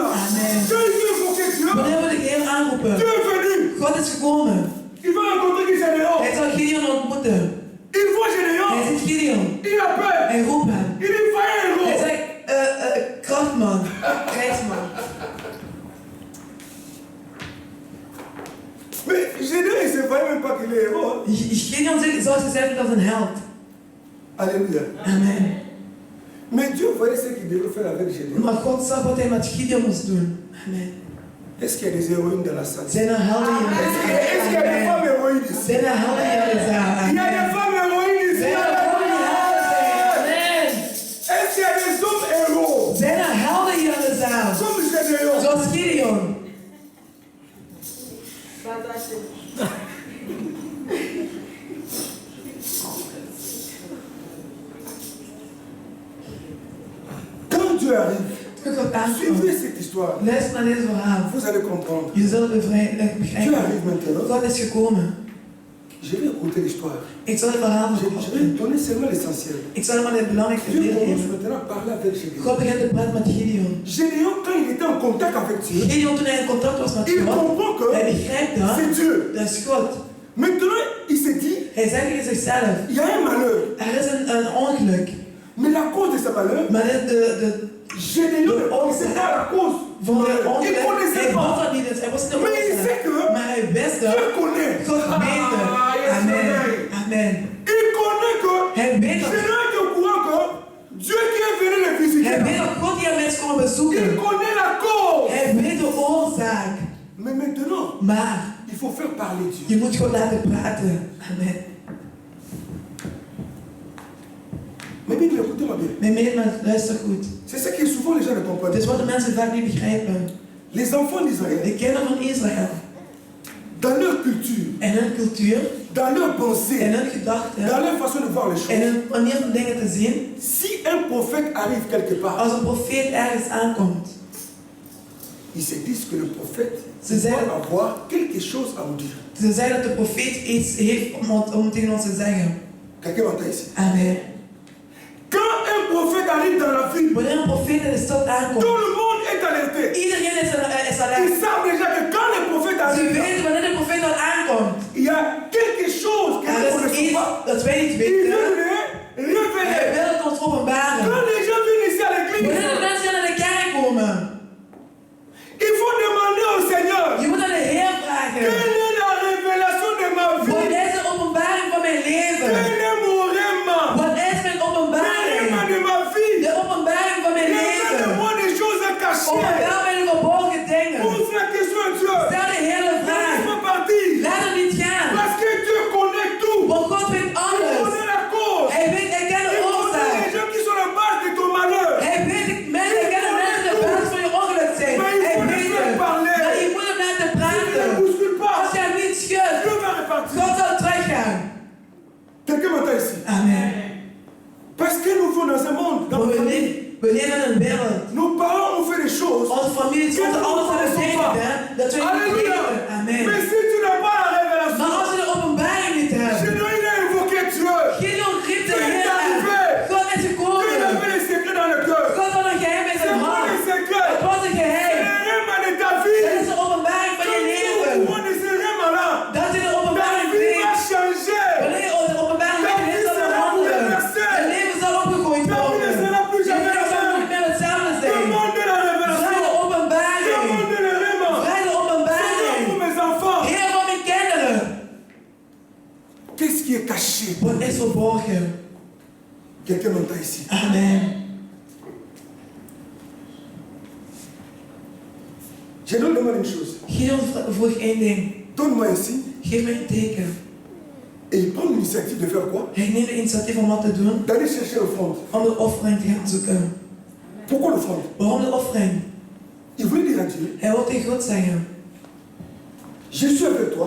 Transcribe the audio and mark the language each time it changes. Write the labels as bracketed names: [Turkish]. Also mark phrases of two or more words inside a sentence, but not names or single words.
[French] Amen. Quand il veut invoquer Dieu, [Dutch] Wanneer we de Heer aanroepen, [French] Dieu est venu. [Dutch] God is gekomen. [French] Il va rencontrer qui Gédéon. [Dutch] Hij zal Gideon ontmoeten. [French] Il voit [Dutch] Hij [French] Gédéon. [Dutch] ziet Gideon. [French] Il appelle. [Dutch] Hij roept hem. [French] Il dit, va [Dutch] Hij [French] héros. [Dutch] zegt, krachtman, krijgsman. [French] Mais Gédéon, il ne savait même pas qu'il est héros. [Dutch] Gideon zegt, zoals gezegd, dat is een held. Alléluia. Amen. [French] Mais Dieu voyait ce qu'il devait faire avec Gédéon. [Dutch] Maar God zag wat hij met Gideon moest doen. Amen. [French] Est-ce qu'il y a des héroïnes dans la salle? [Dutch] Zijn er helden hier? [French] Est-ce qu'il y a des femmes héroïnes ici? [Dutch] Zijn er helden hier in de zaal? [French] Il y a des femmes héroïnes ici. [Dutch] Zijn er helden die helden zijn? Amen. [French] Est-ce qu'il y a des hommes héros? [Dutch] Zijn er helden hier in de zaal? [French] Comme Gédéon. [Dutch] Zoals Gideon. [French] Quand Dieu arrive, [Dutch] Toen God aankwam. [French] suivez cette histoire. [Dutch] Luister naar deze verhaal. [French] Vous allez comprendre. [Dutch] Je zult [French] Dieu [Dutch] begrijpen. [French] arrive maintenant. [Dutch] God is gekomen. [French] Je vais écouter l'histoire. [Dutch] Ik zal het verhaal [French] Je vais [Dutch] verkondigen. [French] donner seulement l'essentiel. [Dutch] Ik zal maar het belangrijkste [French] Dieu [Dutch] deel [French] commence [Dutch] geven. [French] maintenant à parler avec Gédéon. [Dutch] God begint te praten met Gideon. [French] Gédéon, quand il était en contact avec Dieu, [Dutch] Gideon, toen hij in contact was met [French] il [Dutch] God, [French] comprend [Dutch] hij [French] que [Dutch] begrijpt dat. [French] c'est Dieu. [Dutch] Dat is God. [French] Maintenant, il se dit, [Dutch] Hij zegt tegen zichzelf. [French] Il y a un malheur. [Dutch] Er is een ongeluk. [French] Mais la cause de ce malheur, [Dutch] Maar [French] Gédéon ne connaissait pas la cause. [Dutch] van de [French] Il [Dutch] ongeluk, [French] connaissait [Dutch] hij was [French] pas. [Dutch] dat niet eens. Hij was niet de [French] Mais il sait [Dutch] oorzaak. [French] que [Dutch] Maar hij wist dat. [French] Dieu connaît. [Dutch] God weet het. yes, Amen. amen. Amen. [French] Il connaît que [Dutch] Hij weet dat. [French] Gédéon est au courant que Dieu qui est venu le visiter. [Dutch] Hij weet dat God die mensen komen [French] Il [Dutch] bezoeken. [French] connaît la cause. [Dutch] Hij weet de oorzaak. [French] Mais maintenant, [Dutch] Maar [French] il faut faire parler Dieu. [Dutch] je moet God laten praten. Amen. [French] Mais bien, écoutez-moi bien. [Dutch] Mijn medemens, luister goed. [French] C'est ce que souvent les gens ne comprennent [Dutch] Het is [French] pas. [Dutch] wat de mensen vaak niet begrijpen. [French] Les enfants d'Israël, [Dutch] De kinderen van Israël. [French] dans leur culture, [Dutch] En hun cultuur. [French] dans leur [Dutch] En [French] pensée, [Dutch] hun gedachten. [French] dans leur façon de voir les [Dutch] En [French] choses, [Dutch] hun manier van dingen te zien. [French] si un prophète arrive quelque part, [Dutch] Als een profeet ergens aankomt. [French] ils se disent que le prophète [Dutch] Ze zeggen, [French] doit avoir quelque chose à nous dire. [Dutch] ze zeggen dat de profeet iets heeft om tegen ons te zeggen. [French] Quelqu'un m'entend ici? Amen. Quand un prophète arrive dans la ville, [Dutch] Wanneer een profeet in de stad [French] tout [Dutch] aankomt. [French] le monde est alerté. [Dutch] Iedereen is [French] Ils [Dutch] alert. [French] savent déjà que quand le prophète [Dutch] Ze [French] arrive, [Dutch] weten wanneer de profeet al aankomt. [French] il y a quelque chose que nous ne [Dutch] Er is [French] connaissons [Dutch] iets [French] pas. [Dutch] dat wij niet [French] Il [Dutch] weten. [French] veut nous [Dutch] Hij [French] révéler. [Dutch] wil het ons openbaren. [French] Quand les gens viennent ici à [Dutch] Wanneer de [French] l'église, [Dutch] mensen naar de kerk komen. [French] il faut demander au Seigneur, [Dutch] Je moet aan de Heer vragen. [French] quelle est la révélation de ma [Dutch] Wat [French] vie? [Dutch] is de openbaring van mijn leven? [French] Quel est mon rêve? [Dutch] Wat is mijn [French] Le [Dutch] openbaring? [French] rêve de ma vie. [Dutch] De openbaring van mijn leven. [French] Révèle-moi des choses cachées. [Dutch] Openbaar mij de verborgen dingen. [French] Pose la question à Dieu. [Dutch] Stel de hele vraag. [French] Laisse-moi partir. [Dutch] Laat hem niet gaan. [French] Parce que Dieu connaît tout. [Dutch] Want God weet [French] Il [Dutch] alles. [French] connaît la cause. [Dutch] Hij kent de [French] Il connaît [Dutch] oorzaak. [French] les gens qui sont la base de ton malheur. [Dutch] Hij weet de mensen de basis van je ongeluk zijn. Maar je Hij moet weet hem het. [French] parler. [Dutch] Maar je moet hem laten [French] Ne [Dutch] praten. [French] bouscule pas. [Dutch] Als je hem niet schudt, [French] Dieu va repartir. [Dutch] God zal teruggaan. [French] Quelqu'un m'entend ici? Amen. Parce que nous vivons dans un monde, dans [Dutch] Maar [French] notre famille. [Dutch] we leven in een wereld. [French] Nos parents ont fait des choses. [Dutch] Onze families, onze ouders hebben dingen gedaan dat wij niet Alléluia. weten. Amen. [French] Mais si tu n'as pas la révélation, [Dutch] Maar als we de openbaring niet hebben. [French] Gédéon il a invoqué Dieu. [Dutch] Gideon riep de [French] Dieu est [Dutch] Heer [French] arrivé. [Dutch] aan. God is [French] Dieu [Dutch] gekomen. [French] avait les secrets dans le cœur. [Dutch] God had een geheim in [French] C'est [Dutch] zijn [French] quoi [Dutch] hart. [French] les secrets? [Dutch] Het was een [French] C'est [Dutch] geheim. [French] le rêve de ta [Dutch] Dat [French] vie. [Dutch] is de openbaring van [French] Quand [Dutch] je [French] tu es au [Dutch] leven. [French] courant de ce rêve-là, [Dutch] Dat je de [French] ta [Dutch] openbaring [French] vie va [Dutch] weet. [French] changer. [Dutch] Wanneer je de openbaring weet, je zal veranderen. Je leven zal opgegooid worden. Je leven zal niet meer hetzelfde zijn. [French] Demandez la [Dutch] Vraag [French] révélation. [Dutch] de openbaring. [French] Demandez le rêve. [Dutch] Vraag de [French] Seigneur, [Dutch] openbaring. [French] pour mes enfants, [Dutch] Heer van mijn kinderen. [French] qu'est-ce qui est caché? [Dutch] Wat is verborgen? [French] Quelqu'un m'entend ici. Amen. Gédéon demande une chose. [Dutch] Gideon vroeg één ding. [French] Donne-moi un signe. [Dutch] Geef mij een teken. [French] Et il prend l'initiative de faire quoi? [Dutch] Hij neemt de initiatief om wat te doen. [French] D'aller chercher l'offrande. [Dutch] Om de offering te gaan zoeken. [French] Pourquoi l'offrande? [Dutch] Waarom de offering? [French] Il voulait dire à Dieu, [Dutch] Hij wil tegen God zeggen. [French] je suis avec toi,